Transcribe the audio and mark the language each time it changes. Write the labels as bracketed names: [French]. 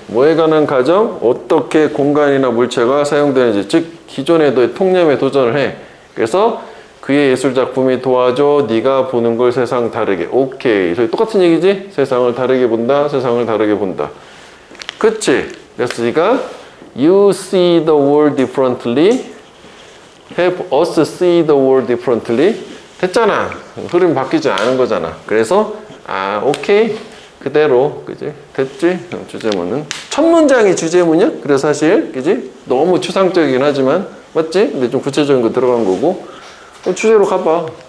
[Korean] 뭐에 관한 가정? 어떻게 공간이나 물체가 사용되는지, 즉 기존의 너의 통념에 도전을 해. 그래서 그의 예술 작품이 도와줘 네가 보는 걸 세상 다르게. 오케이, 저희 똑같은 얘기지? 세상을 다르게 본다, 세상을 다르게 본다. 그치? 그래서 네가 [English] you see the world differently, have us see the world differently. [Korean] 됐잖아. 흐름이 바뀌지 않은 거잖아. 그래서 오케이. 그대로, 그지? 됐지? 주제문은. 첫 문장이 주제문이야? 그래서 사실, 그지? 너무 추상적이긴 하지만, 맞지? 근데 좀 구체적인 거 들어간 거고. 주제로 가봐.